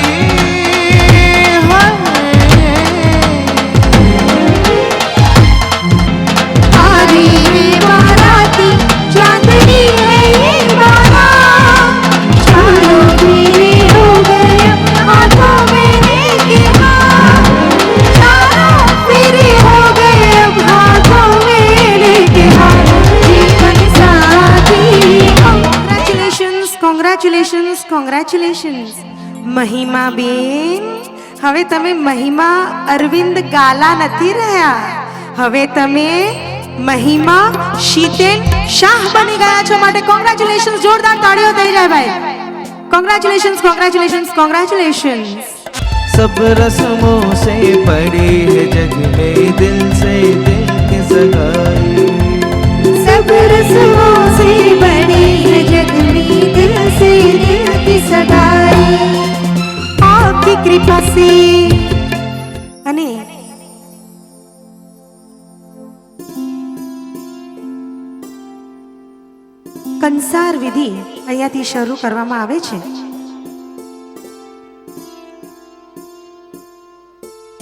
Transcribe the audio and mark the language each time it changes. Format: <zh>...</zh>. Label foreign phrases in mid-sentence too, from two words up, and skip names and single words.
<hi>आरी रे बाराती चांदनी है ये बारा, चारों मेरे हो गए हाथों मेरे के हाथ, चारों मेरे हो गए अब हाथों मेरे के हाथ. जीवन साथी हम</hi> <en>Congratulations, congratulations.</en> <gu>મહિમા બેન, હવે તમે મહિમા અરવિંદ ગાલા નથી રહ્યા, હવે તમે મહિમા શીતેન શાહ બની ગયા છો. માટે કોંગ્રેચ્યુલેશન્સ. જોરદાર તાળીઓ થઈ જાય ભાઈ.</gu> <en>Congratulations, congratulations, congratulations.</en> <hi>सब रस्मों से पड़ी है जग में दिल से दिल की सगाई. सब रस्मों से बड़ी है जग में दिल से दिल की सगाई. आपकी कृपा से</hi> <gu>અને કંસાર વિધિ અહીંયાથી શરૂ કરવામાં આવે છે.</gu>